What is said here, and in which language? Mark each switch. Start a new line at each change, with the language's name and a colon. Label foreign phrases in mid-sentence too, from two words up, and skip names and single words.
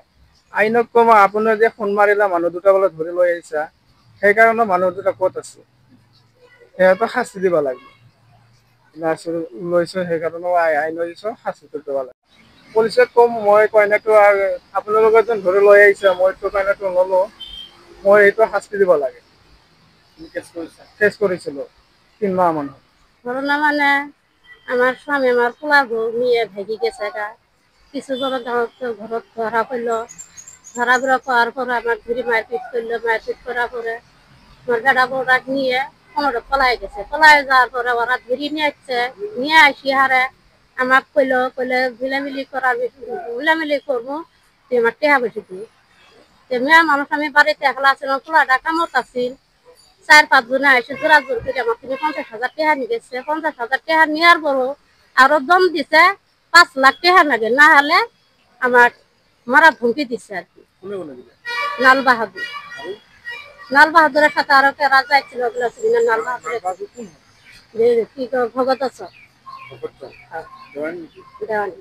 Assamese: আইনক ক'ম আপোনাৰ যে ফোন মাৰিলা মানুহ দুটা বোলে ধৰি লৈ আহিছা, সেইকাৰণে মানুহ দুটা ক'ত আছে সিহঁতক শাস্তি দিব লাগে। লৈছোঁ সেইকাৰণে আইন দিছোঁ, শাস্তিটো দিব লাগে। পুলিচক ক'ম মই কইনাটো আপোনালোকে যেন ধৰি লৈ আহিছে, মইতো কইনাটো নলওঁ, মই এইটো শাস্তি দিব লাগে। কেছ কৰিছিলোঁ 3 মাহমান।
Bangla: ঘটনা মানে আমার স্বামী আমার পোলা বউ নিয়ে ভেগে গেছে গা। কিছু ঘৰত ধরা পড়লো। ধরা পড়ার পর আমার ধরে মারপিট করলো। মারপিট করার পরে আমার বেড়া বউরা নিয়ে কোনোটা পলাই গেছে। পলাই যাওয়ার পরে ওরা ধরে নিয়ে আসছে। নিয়ে আসি হারে আমার কইলে মিলামিলি করবো, তুই আমার টেহা বেশি দিই। মেয়ে মানুষ আমি বাড়িতে একলা ছিলাম, পোলাটা কামত আছিল। 4-5 জনে এসে জোরা জোর করে আমার থেকে 50,000 টাকা নিয়ে গেছে। 50,000 টাকা নেওয়ার পরও আরো দম দিছে 5 লাখ টাকা লাগে, না হলে আমার মারা ধমকি দিচ্ছে আর কি। লাল বাহাদুরের সাথে আরো কেরা যাইছিল, লাল বাহাদুরের কি ভগত আছে দেওয়ানি।